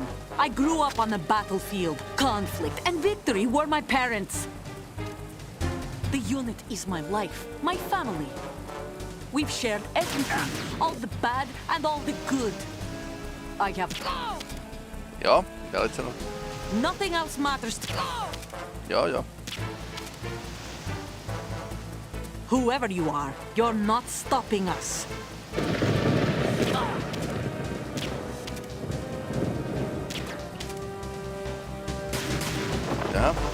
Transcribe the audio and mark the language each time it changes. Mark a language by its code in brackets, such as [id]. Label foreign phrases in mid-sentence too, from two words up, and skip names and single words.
[en] I grew up on the battlefield. Conflict and victory were my parents. The unit is my life, my family. We've shared everything, all the bad and all the good. I have [fi] Joo, ja olit sanonut. [en] nothing else matters to [fi] Joo. [en] whoever you are. You're not stopping us. [fi] Jaha.